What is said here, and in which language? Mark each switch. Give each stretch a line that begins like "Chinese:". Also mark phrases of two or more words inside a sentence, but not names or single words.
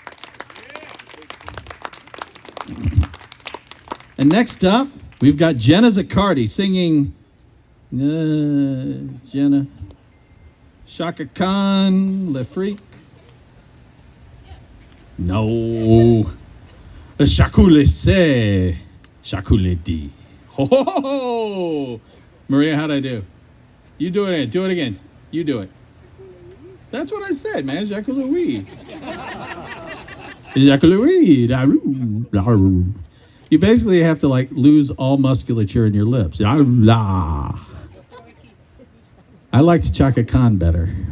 English: And next up, we've got Jenna Ziccardi singing, Jenna,
French: Chacun, Le Freak. No. Chacun, sait, Chacun dit.
English: Ho, ho, ho, ho. Maria, how'd I do? You do it again. Do it again. You do it. That's what I said, man. Jacques Louis. Jacques Louis. You basically have to like lose all musculature in your lips. I liked Chaka Khan better.